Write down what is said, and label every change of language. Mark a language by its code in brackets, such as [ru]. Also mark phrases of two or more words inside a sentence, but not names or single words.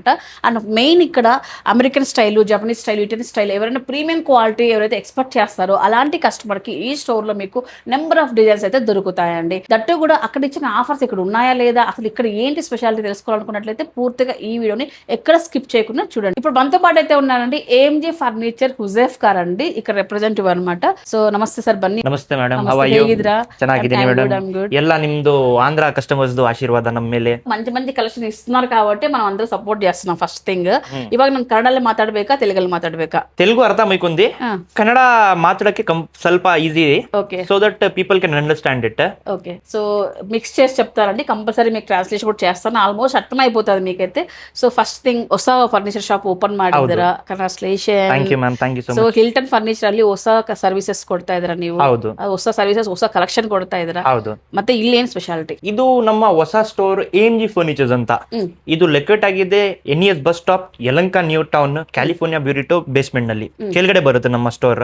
[te] అండ్ మెయిన్ ఇక్కడ [en] American style, Japanese style, Italy style [te] ఎవరైనా [en] premium quality [te] ఎవరైతే ఎక్స్పెక్ట్ చేస్తారో అలాంటి కస్టమర్ కి ఈ స్టోర్ లో మీకు [en] number of designs [te] అయితే దొరుకుతాయండి. దట్టు కూడా అక్కడ ఇచ్చిన ఆఫర్స్ ఇక్కడ ఉన్నాయా లేదా, అసలు ఇక్కడ ఏంటి స్పెషాలిటీ తెలుసుకోవాలనుకున్నట్లయితే పూర్తిగా ఈ వీడియోని ఎక్కడ స్కిప్ చేయకుండా చూడండి. ఇప్పుడు మనతో పాటు అయితే ఉన్నారండి ఏఎంజీ ఫర్నిచర్ హుజైఫ్ గారు అండి, ఇక్కడ రిప్రజెంటేటివ్ అనమాట. సో నమస్తే సార్, బన్నీ. [kn] ನಮಸ್ತೆ ಮೇಡಮ್, [en] how are you? [kn] ಚೆನ್ನಾಗಿದ್ದೀನಿ ಮೇಡಮ್. ಎಲ್ಲ ನಿಮ್ದು ಆಂಧ್ರ ಕಸ್ಟಮರ್ಸ್ ಆಶೀರ್ವಾದ ನಮ್ಮ ಮೇಲೆ. [te] మంచి మంచి కలెక్షన్ ఇస్తున్నారు కాబట్టి మనం అందరూ సపోర్ట్ చేస్తున్నాం. [en] first thing, [kn] ఇವಾಗ ನಾನು ಕನ್ನಡಲ್ಲಿ ಮಾತಾಡಬೇಕಾ ತೆಲುಗಲ್ಲಿ ಮಾತಾಡಬೇಕಾ? తెలుగు ಅರ್ಥ ಮೈಕೊಂದಿ, ಕನ್ನಡ ಮಾತಾಡಕ್ಕೆ ಸ್ವಲ್ಪ ಈಸಿ, [en] so that people can understand it. [te] ఓకే, సో మిక్స్ చేసి చెప్తారండి, కంపల్సరీ మీకు ట్రాన్స్లేషన్ కూడా చేస్తాను. ఆల్మోస్ట్ అర్థం అయిపోతుంది మీకైతే. సో [en] first thing, [kn] ಹೊಸ [en] furniture shop [kn] ಓಪನ್ ಮಾಡಿದ್ದೀರಾ, ಕಂಗ್ರಾಚುಲೇಷನ್. [en] thank you ma'am, thank you so much. [kn] ಸೊ ಹಿಲ್ಟನ್ ಫರ್ನಿಚರ್ ಅಲ್ಲಿ ಹೊಸ ಸರ್ವಿಸಸ್ ಕೊಡ್ತಾ ಇದ್ದೀರಾ ನೀವು? ಹೌದು, ಹೊಸ ಸರ್ವಿಸಸ್, ಹೊಸ ಕಲೆಕ್ಷನ್ ಕೊಡ್ತಾ ಇದ್ದೀರಾ. ಹೌದು. ಮತ್ತೆ ಇಲ್ಲಿ ಏನ್ ಸ್ಪೆಷಾಲಿಟಿ? ಇದು ನಮ್ಮ ಹೊಸ ಸ್ಟೋರ್ AMG ಫರ್ನಿಚರ್ಸ್ ಅಂತ. ಇದು ಲೊಕೇಟ್ ಆಗಿದೆ NES [en] bus stop, [kn] ಯಲಹಂಕ ನ್ಯೂ ಟೌನ್, ಕ್ಯಾಲಿಫೋರ್ನಿಯಾ ಬ್ಯೂರಿಟೋ ಬೇಸ್ಮೆಂಟ್ ನಲ್ಲಿ ಕೆಳಗಡೆ ಬರುತ್ತೆ ನಮ್ಮ ಸ್ಟೋರ್.